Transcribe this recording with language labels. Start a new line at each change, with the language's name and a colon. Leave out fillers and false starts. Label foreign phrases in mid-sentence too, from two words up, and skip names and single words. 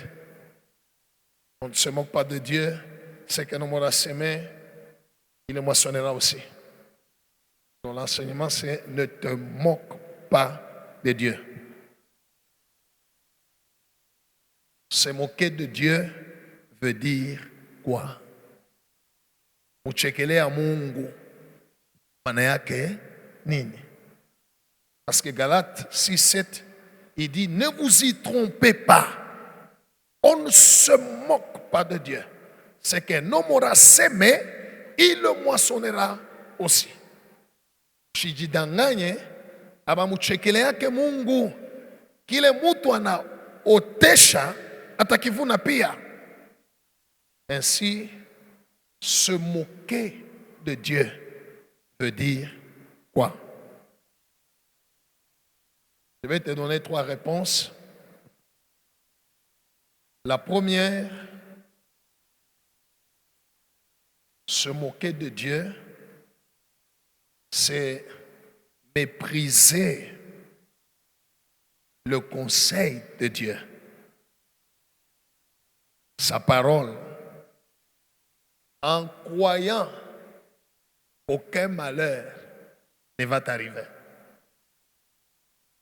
French: On ne se moque pas de Dieu. C'est qu'un homme aura sémé, il le moissonnera aussi. Donc l'enseignement, c'est ne te moque pas de Dieu. Se moquer de Dieu veut dire quoi?
Swahili: Muchekelea Mungu maana yake nini?
French: Parce que Galates 6:7, il dit ne vous y trompez pas. On ne se moque pas de Dieu. C'est qu'un homme aura sémé, il le moissonnera aussi.
Swahili: Usijidanganye, abamuchekeleake Mungu, kile mtu anaotesha atakivuna pia.
French: Ainsi, se moquer de Dieu veut dire quoi? Je vais te donner 3 réponses. La première, se moquer de Dieu, c'est mépriser le conseil de Dieu, sa parole, en croyant qu'aucun malheur ne va t'arriver.